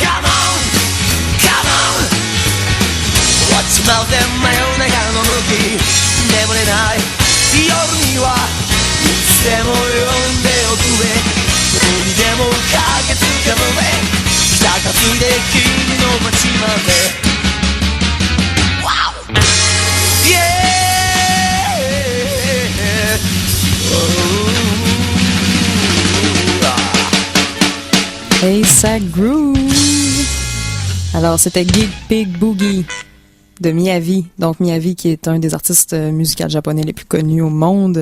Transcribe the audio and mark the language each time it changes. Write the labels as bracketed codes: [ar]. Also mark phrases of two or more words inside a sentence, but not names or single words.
[ja] 終わっちまうぜ真夜中のムービー眠れない夜にはいつでも呼んでおくれどこにでも駆けつけるぜ北担いで君の街まで [en] Wow Yeah [fr] Hey, ça groove! Alors, c'était Gig Pig Boogie de Miyavi. Donc, Miyavi qui est un des artistes musicaux japonais les plus connus au monde.